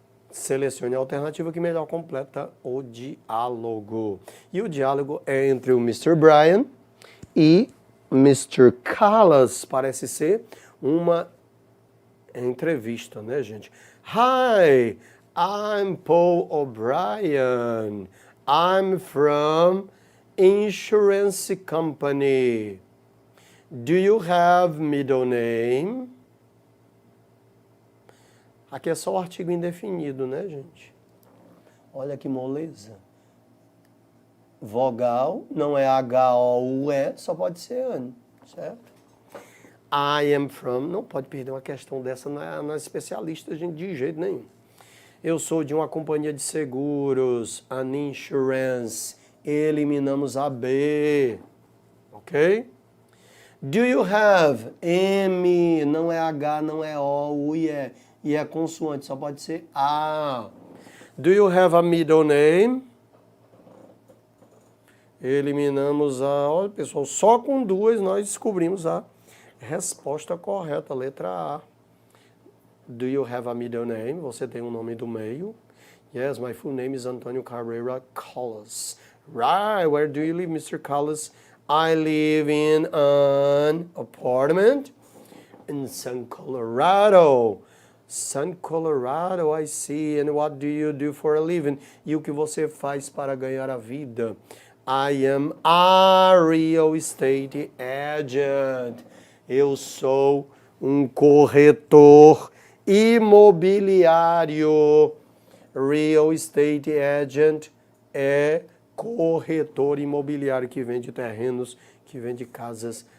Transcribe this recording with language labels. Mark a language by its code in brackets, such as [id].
[pt] Selecione a alternativa que melhor completa o diálogo. E o diálogo é entre o Mr. Brian e Mr. Callas. Parece ser uma entrevista, né, gente? [en] Hi, I'm Paul O'Brien. I'm from insurance company. Do you have middle name? [pt] Aqui é só o artigo indefinido, né, gente? Olha que moleza. Vogal, não é H-O-U-E, só pode ser AN, certo? [en] I am from, [pt] não pode perder uma questão dessa nas especialistas, gente, de jeito nenhum. Eu sou de uma companhia de seguros, [en] an insurance. [pt] Eliminamos a B, ok? [en] Do you have, [pt] M, não é H, não é O, U e E. E é consoante, só pode ser A. [en] Do you have a middle name? [pt] Eliminamos a... Olha, pessoal, só com 2 nós descobrimos a resposta correta, letra A. [en] Do you have a middle name? [pt] Você tem um nome do meio? [en] Yes, my full name is Antonio Carreira Callas. Right, where do you live, Mr. Callas? I live in an apartment in Sun Colorado. Sun Colorado, I see. And what do you do for a living? [pt] E o que você faz para ganhar a vida? [en] I am a real estate agent. [pt] Eu sou um corretor imobiliário. Real estate agent é corretor imobiliário que vende terrenos, que vende casas.